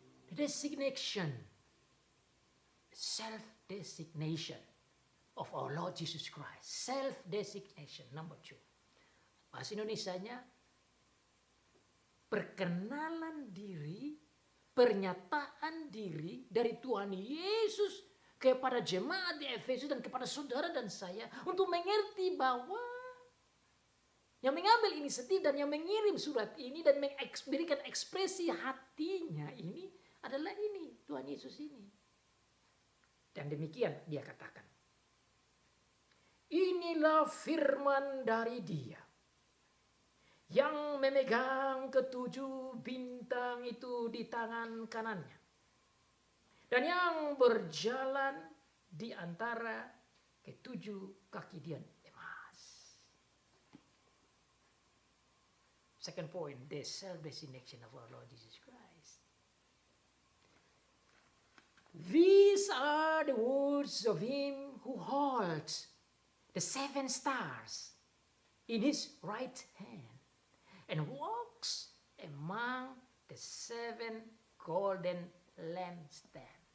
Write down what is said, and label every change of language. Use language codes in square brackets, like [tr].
[en] The designation, self-designation of our Lord Jesus Christ. Self-designation, number 2. [id] Bahasa Indonesianya, perkenalan diri, pernyataan diri dari Tuhan Yesus kepada jemaat di Efesus dan kepada saudara dan saya untuk mengerti bahwa yang mengambil inisiatif dan yang mengirim surat ini dan memberikan ekspresi hatinya ini adalah ini, Tuhan Yesus ini. Dan demikian dia katakan, inilah firman dari Dia yang memegang ketujuh bintang itu di tangan kanannya dan yang berjalan di antara ketujuh kaki dia emas. [en] Second point, the self-designation of our Lord Jesus Christ. These are the words of Him who holds the 7 stars in His right hand and walks among the 7 golden lampstands.